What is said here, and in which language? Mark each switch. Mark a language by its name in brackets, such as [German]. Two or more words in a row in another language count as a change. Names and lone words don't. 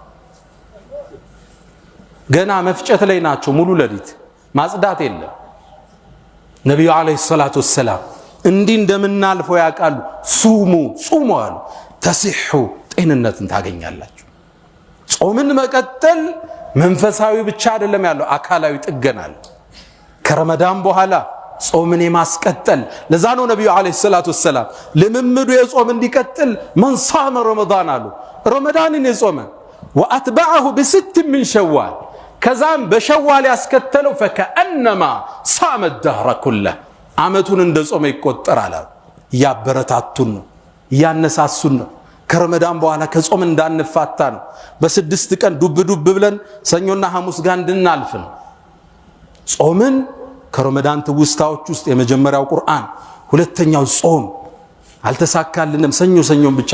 [Amharic] ገና መፍጨት ላይ ናቸው ሙሉ ለዲት ማጽዳት የለም ነብዩ [Arabic] عليه الصلاة والسلام [Amharic] እንዲህ እንደምናልፈው ያቃሉ ሱሙ አሉ ተሲሑ ጤንነትን ታገኛላችሁ ጾምን መቀጠል መንፈሳዊ ብቻ አይደለም ያለው አካላዊ ጥገናል ከረመዳን በኋላ ጾምን የማስቀጠል ለዛ ነው ነብዩ [Arabic] عليه الصلاة والسلام [Amharic] ለምምዱ የጾም እንዲቀጥል من [Arabic] صام رمضان [Amharic] አሉ ረመዳንን የጾመ [Arabic] واتبعه بست من شوال [Amharic] ከዛም በሸዋል ያስከተለው [Arabic] فكأنما صام الدهر كله [Amharic] አመቱን እንደጾመ ይቆጠራል ያበረታቱን ነው ያነሳሱን ነው ከረመዳን በኋላ ከጾም እንዳንፋታ ነው። በስድስት ቀን ዱብ ዱብ ብለን ሰኞና ሐሙስ ጋር እንድናልፍ ነው። ጾምን ከረመዳን ትውስታዎች ውስጥ የመጀመሪያው ቁርአን፣ ሁለተኛው ጾም። አልተሳካልንም፣ ሰኞን ብቻ